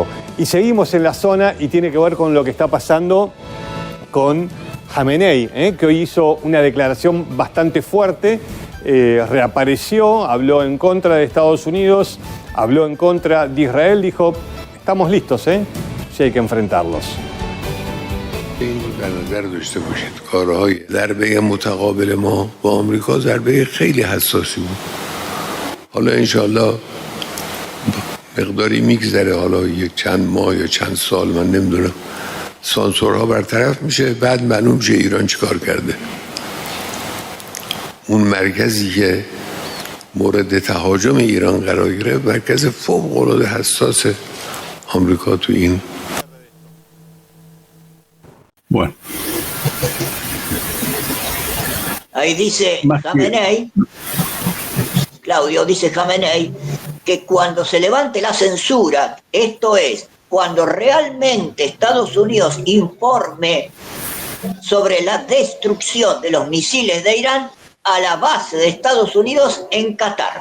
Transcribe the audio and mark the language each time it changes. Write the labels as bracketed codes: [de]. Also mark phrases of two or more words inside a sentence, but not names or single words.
[es] Y seguimos en la zona y tiene que ver con lo que está pasando con Khamenei, que hoy hizo una declaración bastante fuerte, reapareció, habló en contra de Estados Unidos, habló en contra de Israel, dijo, estamos listos, sí hay que enfrentarlos. [fa] این در نظر داشته باشید کارهای ضربه متقابل ما با آمریکا ضربه خیلی حساسی بود. حالا انشالله مقداری میگذره، حالا یک چند ماه یا چند سال من نمیدونم، سانسورها برطرف میشه، بعد معلوم میشه ایران چیکار کرده. اون مرکزی که مورد تهاجم ایران قرار گرفت مرکز فوق العاده حساس آمریکا تو این. [es] Bueno. Ahí dice Khamenei, Claudio, dice Khamenei, que cuando se levante la censura, esto es, cuando realmente Estados Unidos informe sobre la destrucción de los misiles de Irán a la base de Estados Unidos en Qatar.